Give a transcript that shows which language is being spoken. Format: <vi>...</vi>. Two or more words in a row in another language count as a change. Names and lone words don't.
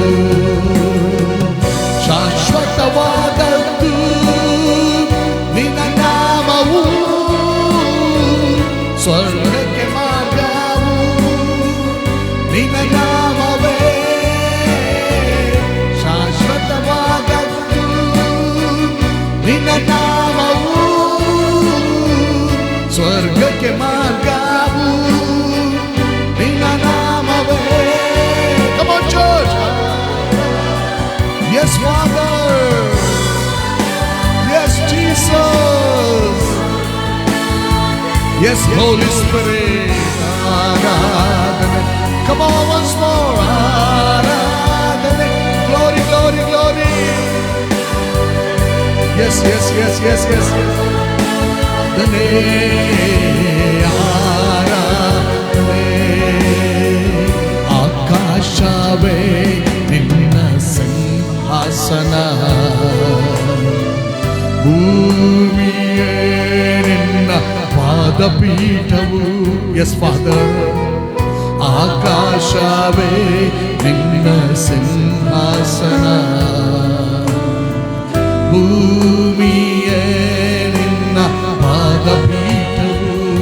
<kn>ಶಾಶ್ವತವಾದದ್ದು ನಿನ್ನ ನಾಮವು, ಸ್ವರ್ಗಕ್ಕೆ ಮಾರ್ಗವು ನಿನ್ನ ನಾಮವೇ. ಶಾಶ್ವತವಾದದ್ದು ನಿನ್ನ ನಾಮವು, ಸ್ವರ್ಗಕ್ಕೆ ಮಾರ್ಗವು ನಿನ್ನ ನಾಮವೇ.</kn> <en>Come on church. Yes Father, yes Jesus, yes Holy Spirit. Aradhane, come on once more. Aradhane, glory glory glory. Yes yes yes yes yes.</en> <kn>ಆರಾಧನೆ ಆರಾಧನೆ. ಆಕಾಶವೇ ನಿನ್ನ ಸಿಂಹಾಸನ, ಭೂಮಿಯೇ ನಿನ್ನ ಪಾದಪೀಠವು.</kn> <en>yes Father,</en> <kn>ಆಕಾಶವೇ ನಿನ್ನ ಸಿಂಹಾಸನ, ಭೂಮಿಯೇ ನಿನ್ನ ಪಾದಪೀಠವು.</kn>